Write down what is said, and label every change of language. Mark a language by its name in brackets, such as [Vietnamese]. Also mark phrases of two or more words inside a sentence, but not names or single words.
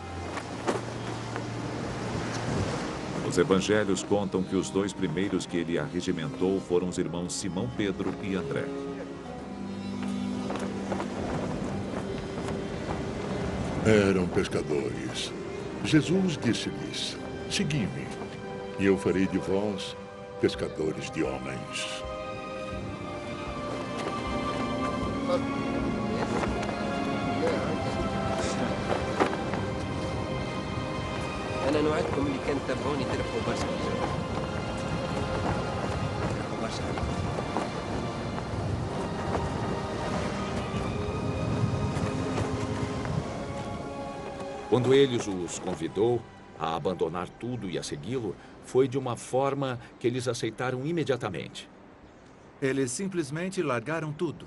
[Portuguese] Os evangelhos contam que os dois primeiros que ele arregimentou foram os irmãos Simão Pedro e André. Eram pescadores. Jesus disse-lhes: segui-me, e eu farei de vós pescadores de homens. [Arabic] أنا نوعدكم اللي كان تتابعوني تربحوا برشا. تربحوا برشا. [Portuguese] Quando ele os convidou a abandonar tudo e a segui-lo, foi de uma forma que eles aceitaram imediatamente. Eles simplesmente largaram tudo.